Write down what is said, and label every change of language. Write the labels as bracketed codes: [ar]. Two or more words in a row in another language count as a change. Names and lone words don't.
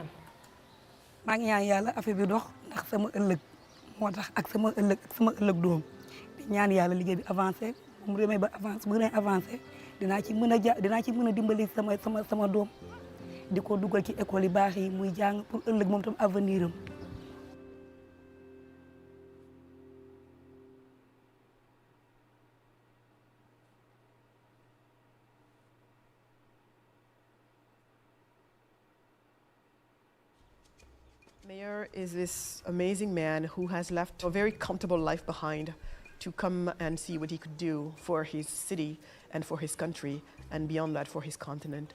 [wo] maa ngi ñaan yàlla affaire bi dox ndax sama ëllëg moo tax ak sama ëllëg doom di ñaan yàlla liggéey bi avancé mu demee ba avancé bu gën a avancé dinaa ci mën a dimbali sama doom di ko dugal ci école yi baax yi muy jàng pour ëllëg moom tam avenir am. [en] Mayor is this amazing man who has left a very comfortable life behind to come and see what he could do for his city and for his country and beyond that for his continent.